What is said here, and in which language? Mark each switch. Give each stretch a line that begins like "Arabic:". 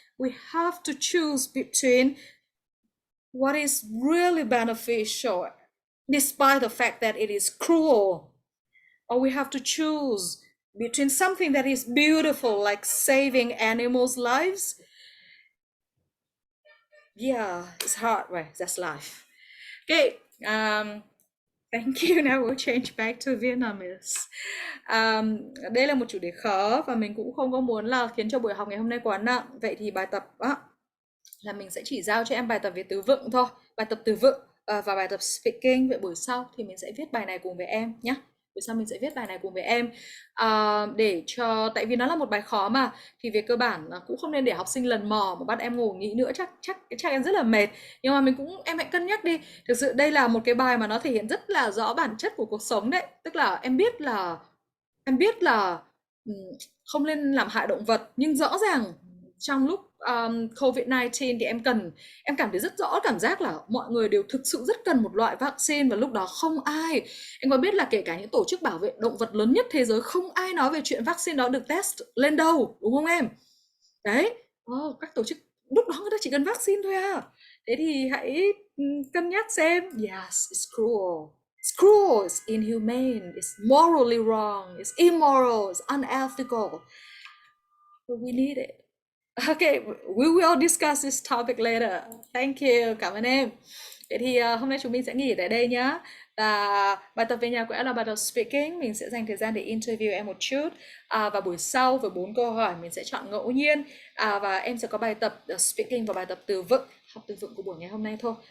English: We have to choose between what is really beneficial, despite the fact that it is cruel, or we have to choose between something that is beautiful, like saving animals' lives. Yeah, it's hard, right? That's life. Okay, thank you. Now we'll change back to Vietnamese.
Vietnamese: Đây là một chủ đề khó và mình cũng không có muốn là khiến cho buổi học ngày hôm nay quá nặng. Vậy thì bài tập là mình sẽ chỉ giao cho em bài tập về từ vựng thôi, bài tập từ vựng và bài tập speaking. Vậy buổi sau thì mình sẽ viết bài này cùng với em nhé. Buổi sau mình sẽ viết bài này cùng với em để cho, tại vì nó là một bài khó mà, thì về cơ bản cũng không nên để học sinh lần mò mà bắt em ngồi nghĩ nữa, chắc em rất là mệt. Nhưng mà em hãy cân nhắc đi. Thực sự đây là một cái bài mà nó thể hiện rất là rõ bản chất của cuộc sống đấy. Tức là em biết là không nên làm hại động vật, nhưng rõ ràng trong lúc COVID-19 thì em cảm thấy rất rõ cảm giác là mọi người đều thực sự rất cần một loại vaccine, và lúc đó không ai, em có biết là kể cả những tổ chức bảo vệ động vật lớn nhất thế giới, không ai nói về chuyện vaccine đó được test lên đâu, đúng không em? Đấy, các tổ chức lúc đó người ta chỉ cần vaccine thôi à. Thế thì hãy cân nhắc xem.
English: Yes, it's cruel. It's cruel, it's inhumane, it's morally wrong, it's immoral, it's unethical. But we need it. Okay, we will discuss this topic later. Thank you,
Vietnamese: cảm ơn em. Vậy thì hôm nay chúng mình sẽ nghỉ tại đây nhá. Và bài tập về nhà của em là bài tập speaking. Mình sẽ dành thời gian để interview em một chút. Và buổi sau với 4 câu hỏi mình sẽ chọn ngẫu nhiên. Và em sẽ có bài tập speaking và bài tập từ vựng. Học từ vựng của buổi ngày hôm nay thôi.